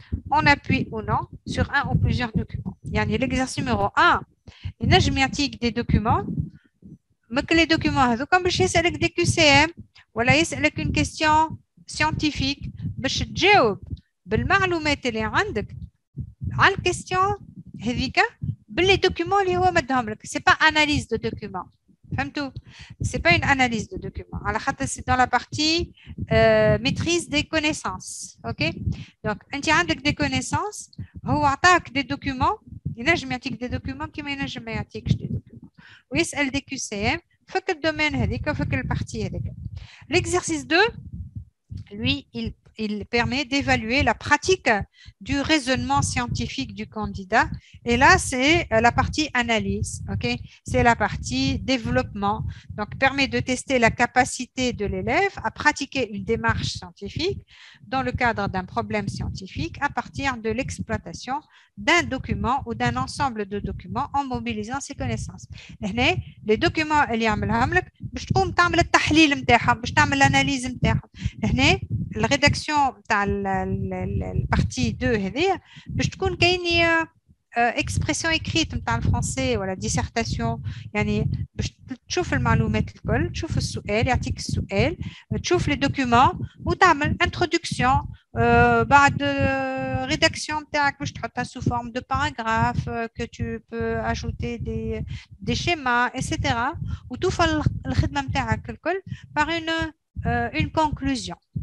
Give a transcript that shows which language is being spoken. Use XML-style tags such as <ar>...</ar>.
<fr>On appuie ou non sur un ou plusieurs documents. L'exercice numéro 1, il y a des documents, mais que les documents, comme je sais avec des QCM, voilà, avec une question scientifique,</fr> <ar>باش تجاوب بالمعلومات اللي عندك على الكيستيون هذيك باللي دوكيومون اللي هو مدهم لك.</ar> <fr>C'est pas analyse de document.</fr> <ar>فهمتوا؟</ar> <fr>C'est pas une analyse de document.</fr> <ar>على خاطر</ar> <fr>c'est dans la partie maîtrise des connaissances. OK?</fr> <ar>Donc انت عندك</ar> <fr>des connaissances,</fr> <ar>هو عطاك</ar> <fr>des documents,</fr> <ar>ينجم يعطيك des documents كيما ينجم ما يعطيكش des documents. ويسأل des QCM فك الدومين هذيك فك البارتي هذيك.</ar> <fr>L'exercice 2, lui, il permet d'évaluer la pratique du raisonnement scientifique du candidat. Et là, c'est la partie analyse, ok? C'est la partie développement. Donc, permet de tester la capacité de l'élève à pratiquer une démarche scientifique dans le cadre d'un problème scientifique à partir de l'exploitation d'un document ou d'un ensemble de documents en mobilisant ses connaissances.</fr> <ar>Les documents اللي يعملهم لك باش تقوم تعمل التحليل نتاعهم باش تعمل الاناليز نتاعهم. هنا الريداكسيون تاع البارتي 2 هذه باش تكون كاين</ar> <fr>expression écrite dans le français ou la dissertation</fr> <ar>يعني باش تشوف المعلومات الكل تشوف السؤال يعطيك السؤال تشوف les documents وتعمل introduction بعد rédaction نتاعك باش تحطها</ar> <fr>sous forme de paragraphe que tu peux ajouter des schémas etc</fr> <ar>وتوصل الخدمة نتاعك الكل</ar> <fr>par une conclusion.</fr>